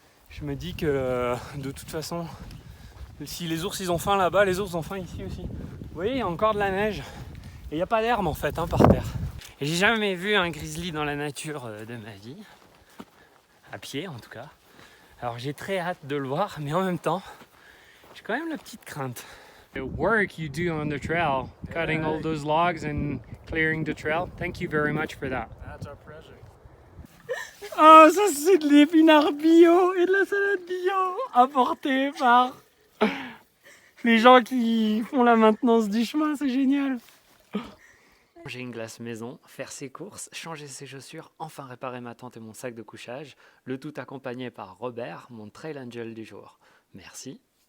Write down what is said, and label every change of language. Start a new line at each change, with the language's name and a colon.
French: Je me dis que de toute façon, si les ours ils ont faim là-bas, les ours ont faim ici aussi. Vous voyez, il y a encore de la neige. Et il n'y a pas d'herbe en fait, par terre. Et j'ai jamais vu un grizzly dans la nature de ma vie. À pied en tout cas. Alors j'ai très hâte de le voir, mais en même temps, j'ai quand même la petite crainte.
English: The work you do on the trail, cutting all those logs and clearing the trail, thank you very much for that. That's our pleasure.
French: Oh, ça c'est de l'épinard bio et de la salade bio apportée par les gens qui font la maintenance du chemin, c'est génial. Manger une glace maison, faire ses courses, changer ses chaussures, enfin réparer ma tente et mon sac de couchage, le tout accompagné par Robert, mon trail angel du jour. Merci.